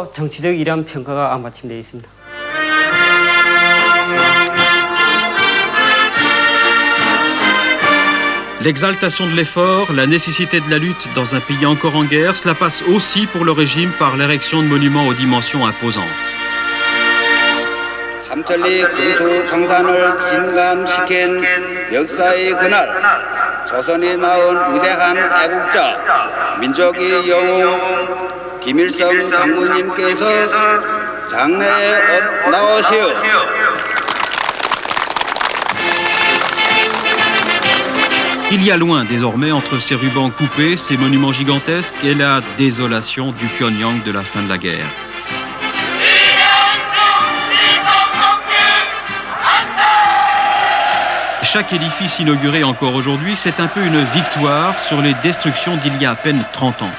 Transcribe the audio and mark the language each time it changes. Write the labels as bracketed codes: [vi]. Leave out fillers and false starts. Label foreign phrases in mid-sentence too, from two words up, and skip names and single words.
[fr] L'exaltation de l'effort, la nécessité de la lutte dans un pays encore en guerre, cela passe aussi pour le régime par l'érection de monuments aux dimensions imposantes. [ko] 삼천리 금수강산을 진감시킨 역사의 그날, 조선이 낳은 위대한 애국자, 민족의 영웅 김일성 장군님께서 장내에 나오시오. [fr] Il y a loin désormais entre ces rubans coupés, ces monuments gigantesques et la désolation du Pyongyang de la fin de la guerre. Chaque édifice inauguré encore aujourd'hui, c'est un peu une victoire sur les destructions d'il y a à peine 30 ans.